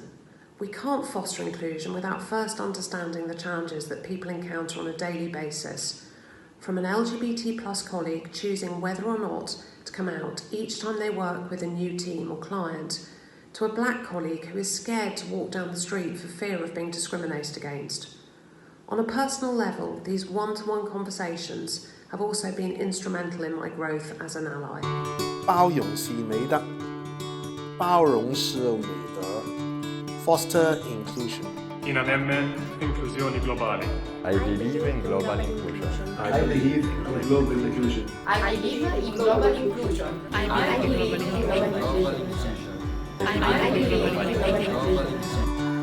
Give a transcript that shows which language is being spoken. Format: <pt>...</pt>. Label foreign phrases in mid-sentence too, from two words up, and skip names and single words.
<en>We can't foster inclusion without first understanding the challenges that people encounter on a daily basis, from an LGBT+ colleague choosing whether or not to come out each time they work with a new team or client, to a black colleague who is scared to walk down the street for fear of being discriminated against. On a personal level, these one-to-one conversations have also been instrumental in my growth as an ally.</en> <zh>包容是美德，包容是美德。</zh> <en>Foster inclusion.</en> <it>insieme inclusione globale.</it> <en>I believe in global inclusion. I believe in global inclusion. I believe in global inclusion. I believe in global inclusion. I believe in global inclusion.</en>